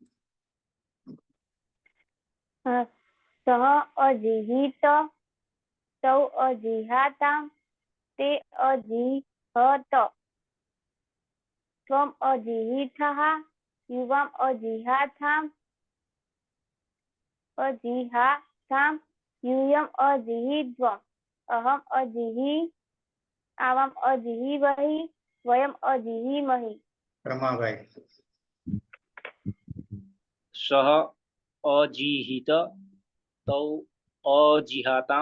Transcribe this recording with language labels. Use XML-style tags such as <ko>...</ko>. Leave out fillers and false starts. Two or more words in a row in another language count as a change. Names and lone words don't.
<sa>સહ અજીહિત તૌ અજીહાતામ તે અજીહત ત્વમ અજીહિથઃ યુવામ અજીહાથામ यूयम अजिहिध्वम अहम अजिहि आवाम अजिहिवहि वयम अजिहिमहि। રમાભાઈ सः अजिहित तौ अजिहातां</sa>